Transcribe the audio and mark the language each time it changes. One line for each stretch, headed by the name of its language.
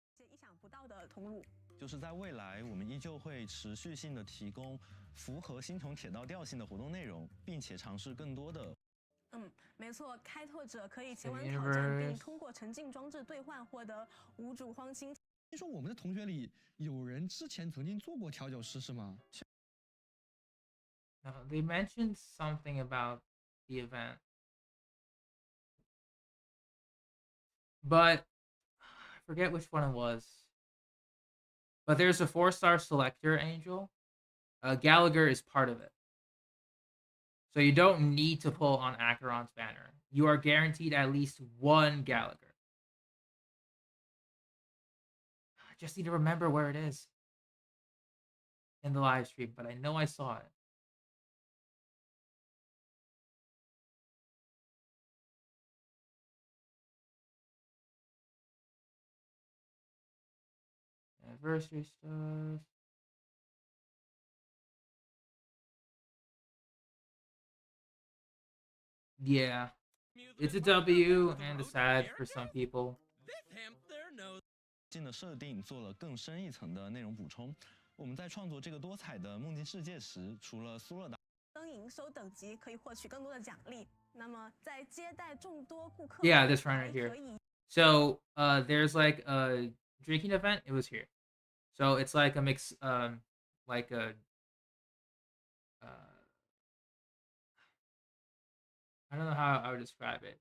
Chinese: Genshin 就是在未来，我们依旧会持续性的提供符合星穹铁道调性的活动内容，并且尝试更多的。没错，开拓者可以前往挑战，并通过沉浸装置兑换获得无主荒星。听说我们的同学里有人之前曾经做过调酒师是吗？
English: No, they mentioned something about the event. But I forget which one it was. But there's a 4-star selector, Angel. Gallagher is part of it. So you don't need to pull on Acheron's banner. You are guaranteed at least one Gallagher. I just need to remember where it is in the live stream, but I know I saw it. Anniversary stuff. Yeah, it's a W and a sad for some people.
Chinese: 新的设定做了更深一层的内容补充。我们在创作这个多彩的梦境世界时，除了苏勒达登营收等级可以获取更多的奖励。那么在接待众多顾客
English: Yeah, this one right here. So there's like a drinking event. It was here. So it's like a mix, like a, I don't know how I would describe it.